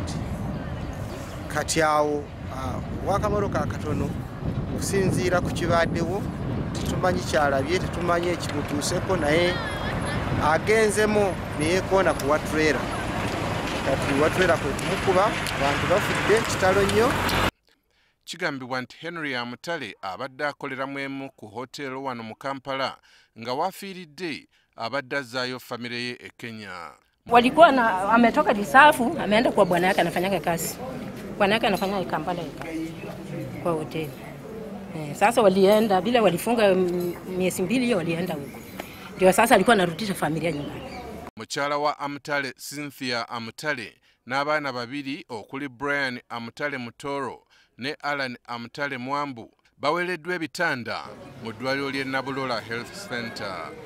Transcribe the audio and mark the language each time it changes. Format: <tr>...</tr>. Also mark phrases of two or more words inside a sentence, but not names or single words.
<lg>Kati awo wakamotoka akatono kusinziira ku kibaddewo tetumanyi kyalabye, tetumanyi ekimutuuseko, naye agenzemu neyekoona ku tulera. Kati tulera kwe kumukuba, abantu bafudde kitalo nnyo. Kigambibwa nti Henry Amutale abadde akoleramu emu ku hotel wano mu Kampala nga wafiiridde abadde azzaayo famile ye e Kenya.</lg> <sw>Walikuwa ametoka Risafu, ameenda kwa bwana yake anafanya kazi. Bwana yake anafanya Kampala kwa hoteli. Sasa walienda bila walifunga miezi 2 hiyo walienda huko. Ndio sasa alikuwa anarudisha familia nyumbani.</sw> <lg>Mukyala wa Amutale Cynthia Amutale n'abaana babiri okuli Brian Amutale Mutoro ne Alan Amutale Mwambu baweereddwa ebitanda mu ddwaliro ly'e Nabalala Health Center.</lg>